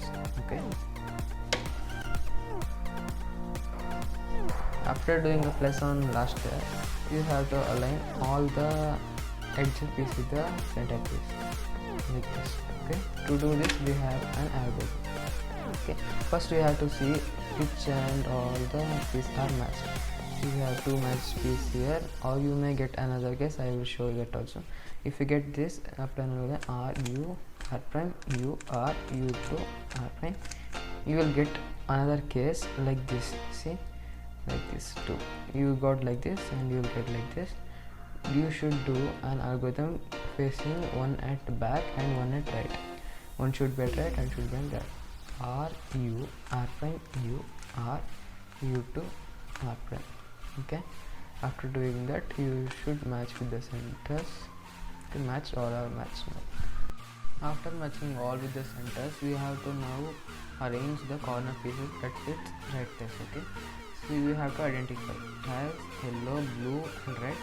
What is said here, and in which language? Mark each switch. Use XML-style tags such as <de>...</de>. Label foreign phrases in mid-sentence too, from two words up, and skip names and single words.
<en>Okay, after doing a plus on last layer you have to align all the edge piece with the center piece like this. Okay, to do this we have an algorithm. Okay, first we have to see which and all the pieces are matched. You have two match piece here, or you may get another case. I will show you that also. If you get this, apply another r u r prime u r u to r prime, you will get another case like this. See, like this too. You got like this and you will get like this. You should do an algorithm facing one at back and one at right. One should be at right and should be at left. R u r prime u r u to r prime. Okay, after doing that you should match with the centers to match all our match now. After matching all with the centers, we have to now arrange the corner pieces at its right place. Okay, so you have to identify. It has yellow, blue and red.</en>